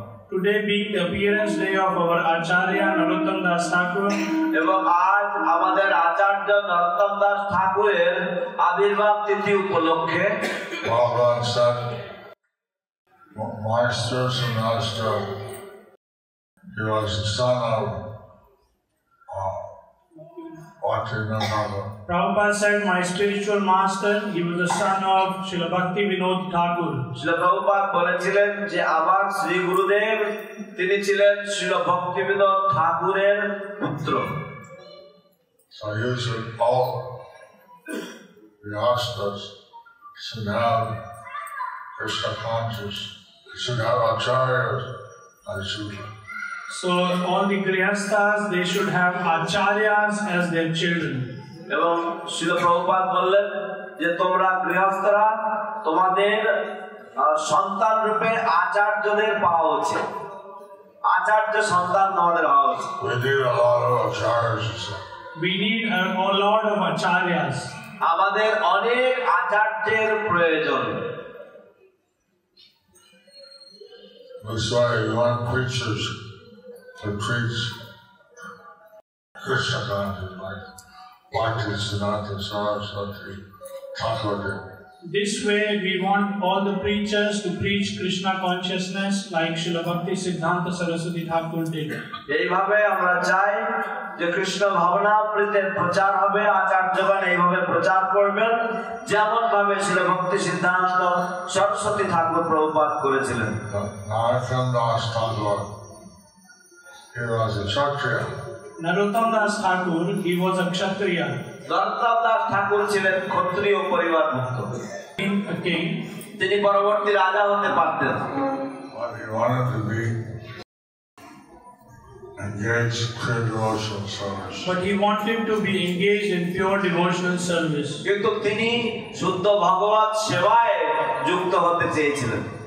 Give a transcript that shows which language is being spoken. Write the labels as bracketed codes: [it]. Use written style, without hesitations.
[en] Today being the appearance day of our Acharya Narottam Das Thakur, [bn] এবং আজ আমাদের আচার্য নরোত্তম দাস ঠাকুরের আবির্ভাব তিথি উপলক্ষে [en] Prabhupada said, my spiritual master, he was the son of Bhaktivinoda. Prabhupada said, my spiritual master, he was the son of Srila Bhakti Vinod Thakur. [bn] Srila Prabhupada বলেছিলেন যে আমার শ্রী গুরুদেব তিনি ছিলেন শ্রীল ভক্তিবিনোদ ঠাকুরের পুত্র। [en] So usually all the astas should have Krishna conscious, should have acharyas as children. So all the Grihasthas, they should have Acharyas as their children. [bn] এবং শ্রীল প্রভুপাদ বললেন যে তোমরা গৃহস্থরা তোমাদের সন্তান রূপে আচার্যদের পাওয়া উচিত, আচার্য সন্তান তোমাদের হওয়া উচিত। [en] We need a lot of acharyas. We need a lot of Acharyas. [bn] আমাদের অনেক আচার্যের প্রয়োজন। [en] That's why you want preachers to preach Krishna consciousness, like Bhaktisiddhanta Saraswati Thakur did. This way, we want all the preachers to preach Krishna consciousness like Srila Bhakti Siddhanta Saraswati Thakur did. [bn] এইভাবে আমরা চাই যে কৃষ্ণ ভাবনামৃতের প্রচার হবে, আচার্যগণ এইভাবে প্রচার করবেন যেমন ভাবে শ্রী ভক্তি সিদ্ধান্ত সরস্বতী ঠাকুর প্রভুপাদ করেছিলেন। [en] Narottam Das Thakur, he was a Kshatriya. Narottam Das Thakur, he was a Kshatriya. [bn] নরোত্তম দাস ঠাকুর ছিলেন ক্ষত্রিয় পরিবারভুক্ত। [en] A king. [bn] তিনি পরবর্তী রাজা হতে পারতেন, [en] But he wanted to be engaged in pure devotional service. But he wanted to be engaged in pure devotional service. [bn] কিন্তু তিনি শুদ্ধ ভগবত সেবায় যুক্ত হতে চেয়েছিলেন।